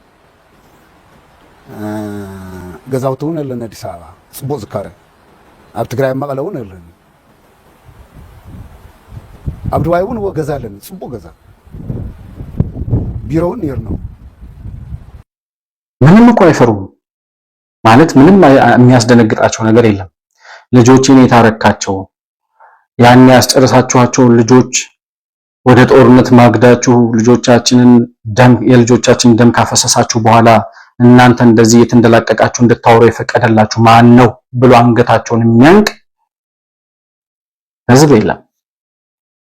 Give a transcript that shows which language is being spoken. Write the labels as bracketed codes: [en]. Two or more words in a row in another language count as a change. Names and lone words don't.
[ti] ገዛውቲ እውን ኣለና አዲስ አበባ ጽቡቅ ዝካረ፣ ኣብ ትግራይ መቐለ እውን ኣለኒ፣ ኣብ ዱባይ እውን ገዛ ኣለኒ ጽቡቅ ገዛ፣ ቢሮውን ነይርና። [am] ምንም እኮ አይፈሩም ማለት ምንም የሚያስደነግጣቸው ነገር የለም። ልጆችን የታረካቸው ያን ያስጨረሳችኋቸው ልጆች ወደ ጦርነት ማግዳችሁ የልጆቻችንን ደም ካፈሰሳችሁ በኋላ እናንተ እንደዚህ የተንደላቀቃችሁ እንድታወሩ የፈቀደላችሁ ማን ነው ብሎ አንገታቸውን የሚያንቅ ህዝብ የለም።